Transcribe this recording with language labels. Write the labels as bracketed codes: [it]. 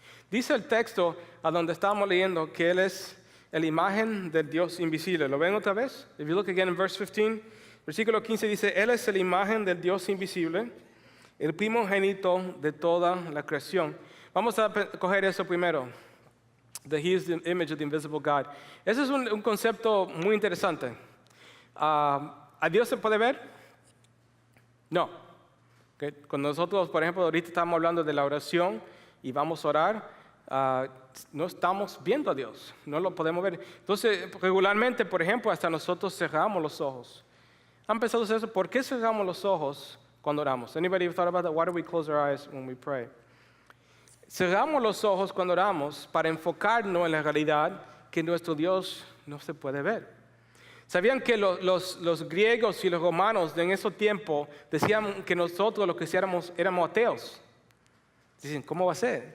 [es] Dice el texto a donde estábamos leyendo que Él es la imagen del Dios invisible. ¿Lo ven otra vez? [en] If you look again in verse 15, [es] versículo 15 dice, Él es la imagen del Dios invisible, el primogénito de toda la creación. Vamos a coger eso primero. [en] That He is the image of the invisible God. [es] Ese es un concepto muy interesante. ¿A Dios se puede ver? No. Okay. Cuando nosotros, por ejemplo, ahorita estamos hablando de la oración y vamos a orar, no estamos viendo a Dios, no lo podemos ver. Entonces, regularmente, por ejemplo, hasta nosotros cerramos los ojos. ¿Han pensado eso? ¿Por qué cerramos los ojos cuando oramos? [en] Anybody ever thought about that? Why do we close our eyes when we pray? [es] Cerramos los ojos cuando oramos para enfocarnos en la realidad que nuestro Dios no se puede ver. ¿Sabían que los griegos y los romanos en ese tiempo decían que nosotros lo que éramos ateos? Dicen, ¿cómo va a ser?